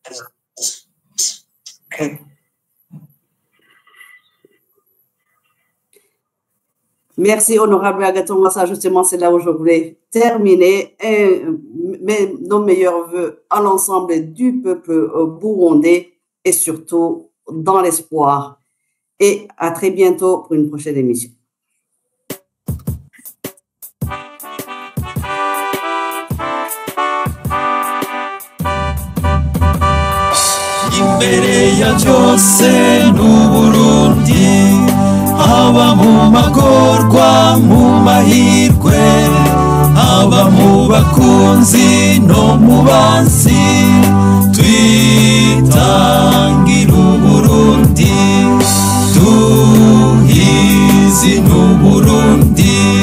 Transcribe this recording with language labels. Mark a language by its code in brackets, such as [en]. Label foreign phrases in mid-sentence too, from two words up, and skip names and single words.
[fr] Merci, honorable Agathon Gwassa. Justement, c'est là où je voulais terminer. Nos meilleurs vœux à l'ensemble du peuple burundais et surtout dans l'espoir. Et à très bientôt pour une prochaine émission. [rn] Imbere ya byose n'Uburundi haba mu magorwa mu mahirwe haba mu bakunzi no mu bansi twitangira Uburundi duhizi n'Uburundi